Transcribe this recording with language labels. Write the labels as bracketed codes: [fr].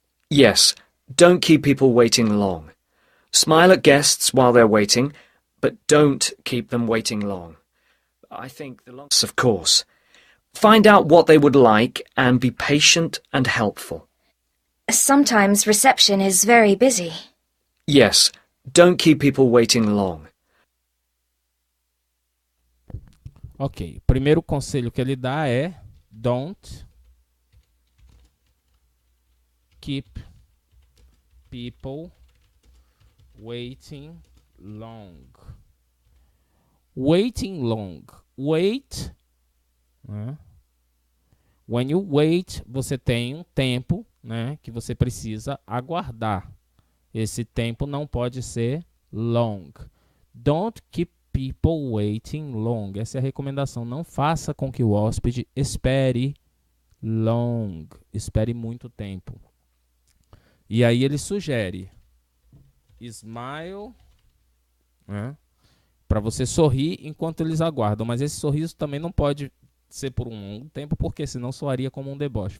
[en] Yes, don't keep people waiting long. Smile at guests while they're waiting, but don't keep them waiting long. I think the longer, of course. Find out what they would like and be patient and helpful. Sometimes reception is very busy. Yes, don't keep people waiting long. [pt] Ok, o primeiro conselho que ele dá é [en] don't keep people Waiting long. Waiting long. Wait. Né? [pt] When you wait, você tem um tempo, né, que você precisa aguardar. Esse tempo não pode ser long. [en] Don't keep people waiting long. [pt] Essa é a recomendação. Não faça com que o hóspede espere long. Espere muito tempo. E aí ele sugere smile, né, para você sorrir enquanto eles aguardam. Mas esse sorriso também não pode ser por um longo tempo, porque senão soaria como um deboche.